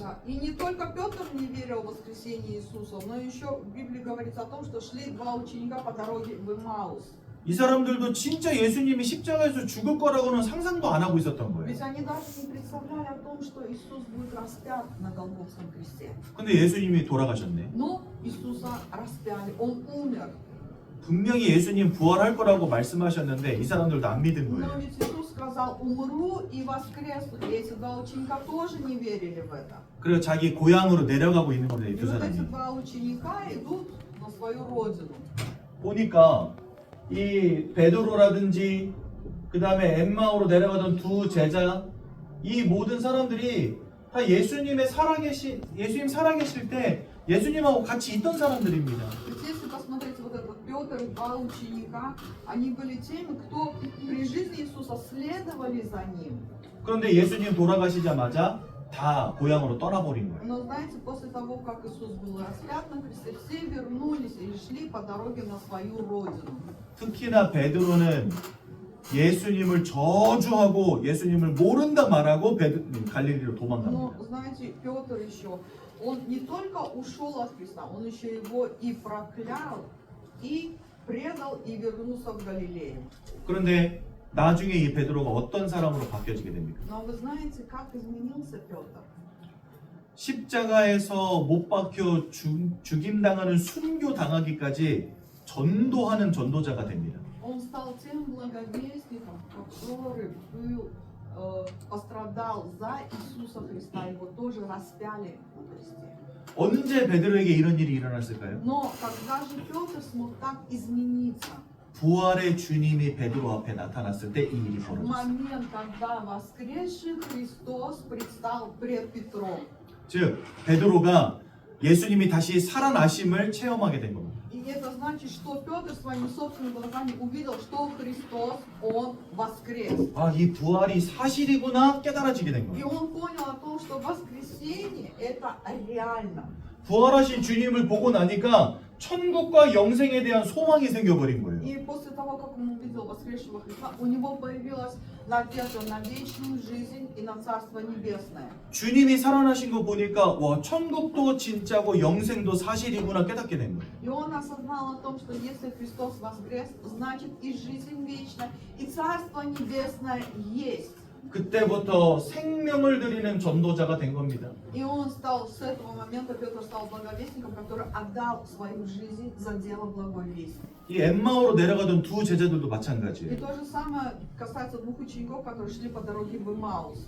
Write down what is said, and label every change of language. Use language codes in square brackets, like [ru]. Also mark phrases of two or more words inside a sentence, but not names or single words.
[ru] Да. И не только Петр не верил в воскресение Иисуса, но еще в Библии говорится о том, что шли два ученика по дороге в Эмаус. [ko] 이 사람들도 진짜 예수님이 십자가에서 죽을 거라고는 상상도 안 하고 있었던 거예요. [ru] Ведь они даже не представляли о том, что Иисус будет распят на Голгофском кресте. [ko] 근데 예수님이 돌아가셨네. [ru] Но Иисуса распяли, Он умер. [ko] 분명히 예수님 부활할 거라고 말씀하셨는데 이 사람들도 안 믿은 [ru] Но [ko] 거예요. [ru] ведь Иисус сказал, умру и воскресну. И эти два ученика тоже не верили в это. [ko] 그래서 자기 고향으로 내려가고 있는 겁니다. 이 [ru] И [ko] 두 [ru] вот эти [ko] 사람이. [ru] два ученика идут на свою родину. [ko] 보니까 이 베드로라든지 그 다음에 엠마오로 내려가던 두 제자 이 모든 사람들이 다 예수님 살아계실 때 예수님하고 같이 있던 사람들입니다. [ru] Ведь если посмотреть вот этот Петр и два ученика, они были теми, кто при жизни Иисуса следовали за Ним. [ko] 그런데 예수님 돌아가시자마자 다 고향으로 떠나버린 거예요. [ru] Но знаете, после того, как Иисус был распят на кресте, все вернулись и шли по дороге на свою родину. [ko] 특히나 베드로는 예수님을 저주하고 예수님을 모른다 말하고 갈릴리로 [ru] Но [ko] 도망갑니다. [ru] знаете, Петр еще, он не только ушел от Христа, он еще его и проклял, и предал, и вернулся в Галилею. [ko] 그런데 나중에 이 베드로가 어떤 사람으로 바뀌어지게 됩니까? [ru] Но вы знаете, как изменился Петр? [ko] 십자가에서 못 박혀 죽임당하는 순교 당하기까지 전도하는 전도자가 됩니다. [ru] Он стал тем благовестником, который пострадал за Иисуса Христа, его тоже распяли на кресте. [ko] 언제 베드로에게 이런 일이 일어났을까요? [ru] Но когда же Петр смог так измениться? [ko] 부활의 주님이 베드로 앞에 나타났을 때 이 일이 [ru] В [ko] 벌어졌어요. [ru] момент, когда воскресший Христос предстал пред Петром. [ko] 즉 베드로가 예수님이 다시 살아나심을 체험하게 된 겁니다. [ru] И это значит, что Петр своими собственными глазами увидел, что Христос, Он воскрес. [ko] 아, 이 부활이 사실이구나 깨달아지게 된 [ru] И [ko] 거예요. [ru] он понял о том, что воскресение это реально. [ko] 부활하신 주님을 보고 나니까 천국과 영생에 대한 소망이 생겨버린 거예요. [ru] И после того, как он увидел воскресшего Христа, у него появилась надежда на вечную жизнь и на Царство Небесное. [ko] 주님이 살아나신 거 보니까 와 천국도 진짜고 영생도 사실이구나 깨닫게 된 거예요. [ru] И он осознал о том, что если Христос воскрес, значит и жизнь вечная, и Царство Небесное есть. [ko] 그때부터 생명을 드리는 전도자가 된 겁니다. [ru] И он стал, с этого момента Петр стал благовестником, который отдал свою жизнь за дело благой вести. [ko] 이 엠마오로 내려가던 두 제자들도 [ru] И [ko] 마찬가지예요. [ru] то же самое касается двух учеников, которые шли по дороге в Эмаус.